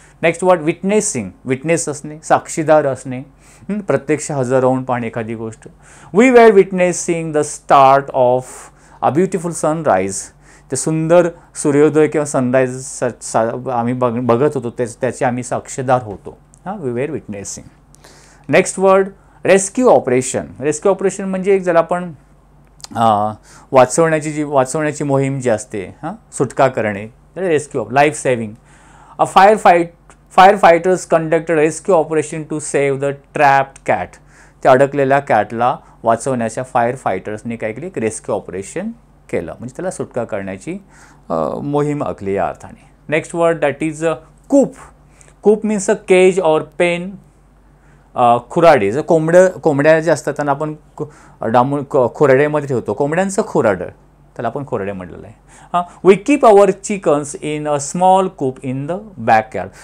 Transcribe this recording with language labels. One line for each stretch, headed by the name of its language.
English: next word,
Marathi: witnessing. Witness असणे, साक्षीदार असणे, प्रत्यक्ष हजर राहून पाहणे एखादी गोष्ट.
English: We were witnessing the start of a beautiful sunrise.
Marathi: ते सुंदर सूर्योदय किंवा सनराईज आम्ही बघत होतो, त्याचे आम्ही साक्षीदार होतो.
English: We were witnessing. Next word, rescue operation.
Marathi: Rescue operation म्हणजे एक ज्याला आपण वाचवण्याची मोहीम जी असते, सुटका करणे,
English: Rescue of life saving. A fire fighters conducted rescue operation to save the trapped cat.
Marathi: त्या अडकलेल्या कॅटला वाचवण्याच्या फायर फायटर्सने काय केली? एक रेस्क्यू ऑपरेशन केलं, म्हणजे त्याला सुटका करण्याची मोहीम आखली या अर्थाने.
English: Next word that is coop. Coop means a cage or pen. खुराडे.
Marathi: जर कोंबड्या जे असतात त्यांना आपण खुराड्यामध्ये ठेवतो, कोंबड्यांचं खुराडं, त्याला आपण खुराडे म्हटलेलं आहे.
English: We keep our chickens in a small coop in the backyard.